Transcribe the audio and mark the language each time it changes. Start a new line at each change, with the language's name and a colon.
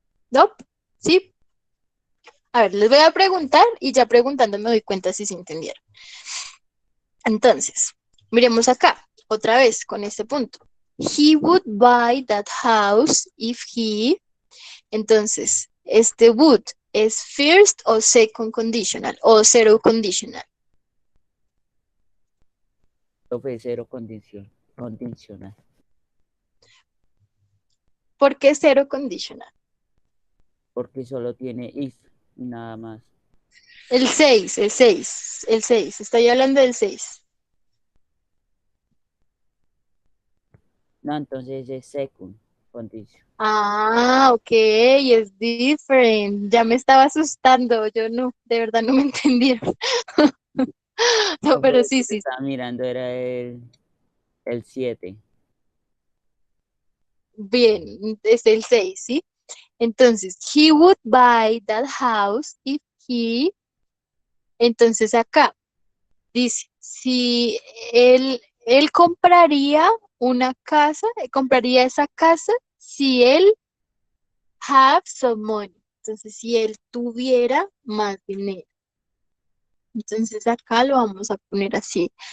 Spanish: ¿No? ¿Sí? A ver, les voy a preguntar y ya preguntando me doy cuenta si se entendieron. Entonces, miremos acá, otra vez con este punto.
English: He would buy that house if he...
Spanish: Entonces, este would es first o second conditional o zero conditional. Profe, cero condicional. ¿Por qué zero conditional? Porque solo tiene if y nada más. El 6, el 6, el 6. Estoy hablando del 6. No, entonces es second condition. Ah, ok, es different. Ya me estaba asustando. Yo no, de verdad no me entendieron. No, pero sí, sí. Estaba mirando, era el 7. Bien, es el 6, ¿sí?
English: Entonces, he would buy that house if he...
Spanish: Entonces acá dice, si él compraría una casa, compraría esa casa si él
English: have some money.
Spanish: Entonces, si él tuviera más dinero. Entonces acá lo vamos a poner así.